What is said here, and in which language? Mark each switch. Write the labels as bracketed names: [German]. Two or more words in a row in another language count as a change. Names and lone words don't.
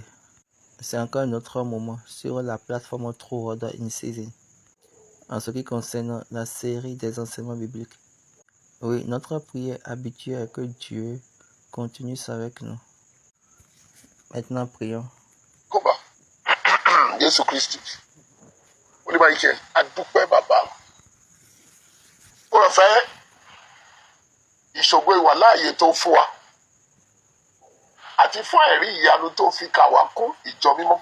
[French] C'est encore un autre moment sur la plateforme True Order in Season. En ce qui concerne la série des enseignements bibliques. Oui, notre prière habituelle est que Dieu continue avec nous. Maintenant, prions. [Yoruba] Koba, Jésù Kristi, onímọ̀-ìṣe, adúpẹ́ bàbá. Ó rọ̀ fẹ́ ìṣògo ìwà láàyè tó fún wa. Àti fún ẹ̀rí ìyanu tó fi kà wá kún ìjọ mímọ́.